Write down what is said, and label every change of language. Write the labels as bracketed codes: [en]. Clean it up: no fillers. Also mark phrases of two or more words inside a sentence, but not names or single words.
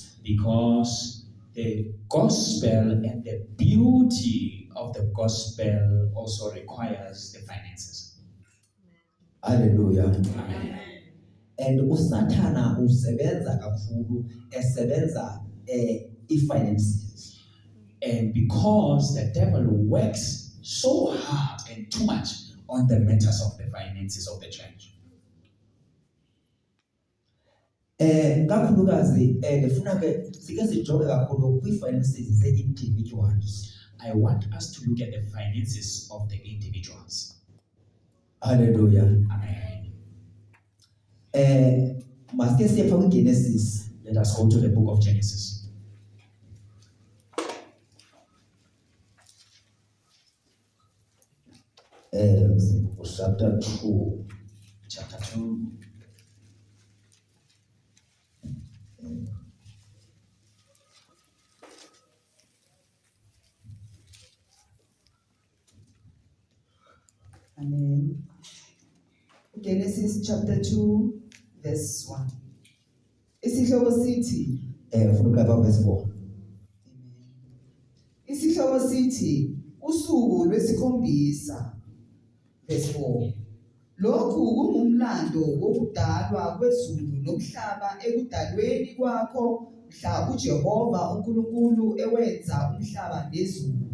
[en] Because the gospel and the beauty of the gospel also requires the finances. Hallelujah. Amen. [xh] And usathana usebenza kakhulu esebenza i-finances. [en] And because the devil works so hard and too much on the matters of the finances of the church. [xh] Kakhulukazi ndifuna ke sike sijonge kakhulu kwi-finances ze-individuals. [en] I want us to look at the finances of the individuals. Hallelujah. Amen. [xh] Masike siye phaa kwiGenesis. [en] Let us go to the book of Genesis. Chapter 2. Chapter 2. Amen. Genesis chapter 2 verse 1. [zu] Isihloko sithi, Ufuna ukuqala verse 4. isihloko sithi usuku lwesikhombisa verse 4. Lokhu kungumlando wokudalwa kwezulu nomhlaba ekudalweni kwakho mhla uJehova uNkulunkulu ewenza umhlaba nezulu.